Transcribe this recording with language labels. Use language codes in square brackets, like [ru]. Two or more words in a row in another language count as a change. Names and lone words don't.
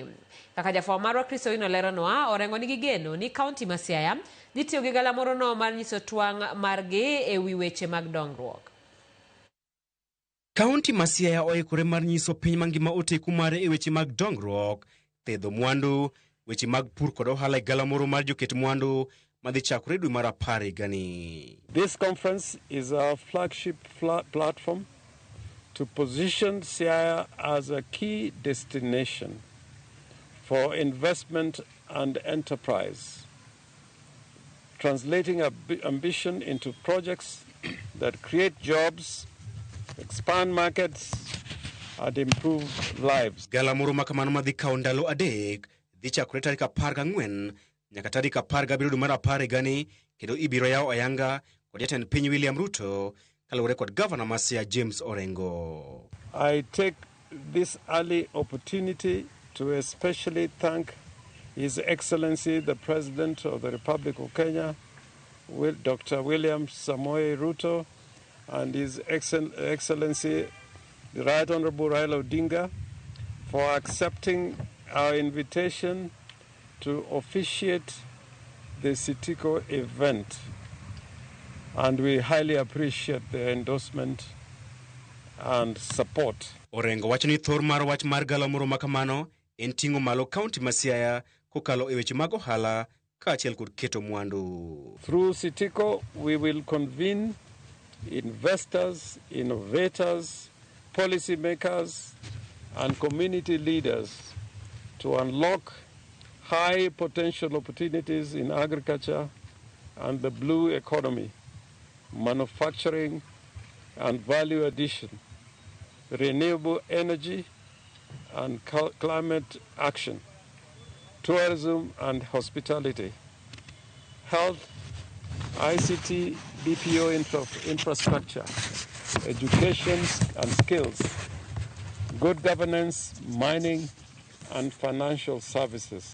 [luo] Kaka jafwambo marwa Kristo Owino leronwa, Orengo nigi geno ni kaunti ma Siaya dhi tiyo gi galamoro no mar nyiso twang' margi e wi weche mag dongruok. Kaunti ma Siaya oikore mar nyiso piny mangima oteku mare e weche mag dongruok, thedho mwandu, weche mag pur kod ohala e galamoro mar joket mwandu madhi chakore dwe mar 10 higani. [en] This conference is our flagship platform to position Siaya as a key destination for investment and enterprise, translating ambition into projects that create jobs, expand markets, and improve lives. [luo] Galamoro makamano madhi kawo ndalo adek dhi chakore tarik 14 nyaka tarik 17 dwe mar 10 higani, kendo ibiro yawo ayanga kod jatend piny William Ruto kaluwore kod Gavana ma Siaya James Orengo. [en] I take this early opportunity to especially thank His Excellency the President of the Republic of Kenya, Dr. William Samoei Ruto, and His Excellency the Right Honorable Raila Odinga for accepting our invitation to officiate the Sitiko event. And we highly appreciate the endorsement and support. [luo] Orengo wacho ni thor mar wach mar galamoro makamano en ting'o malo kaunti ma Siaya kokalo e weche mag ohala kaachiel kod keto mwandu. [en] Through Sitiko, we will convene investors, innovators, policymakers, and community leaders to unlock high potential opportunities in agriculture and the blue economy, manufacturing and value addition, renewable energy and climate action, tourism and hospitality, health, ICT, BPO infrastructure, education and skills, good governance, mining, and financial services.